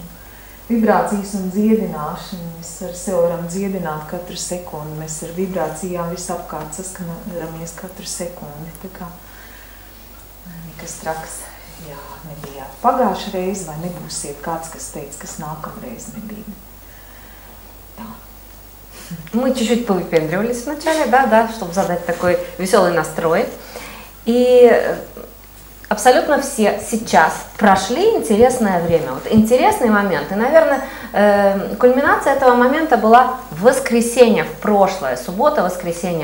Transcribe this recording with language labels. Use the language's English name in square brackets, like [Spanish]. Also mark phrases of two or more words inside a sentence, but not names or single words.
[Latvian] Vibrācijas un dziedināšana, mēs ar sevi varam dziedināt katru sekundi, mēs ar vibrācijām visapkārt saskanamies katru sekundi, tā kā nekas traks. Jā, nebijāt pagājušā reize, vai nebūsiet kāds, kas teica, kas nākamreiz nebija. [Russian] Да. Мы чуть-чуть повыпендривались вначале, да, чтобы задать такой веселый настрой. И абсолютно все сейчас прошли интересное время. Вот интересный момент. И, наверное, кульминация этого момента была в воскресенье, в прошлое, суббота, воскресенье.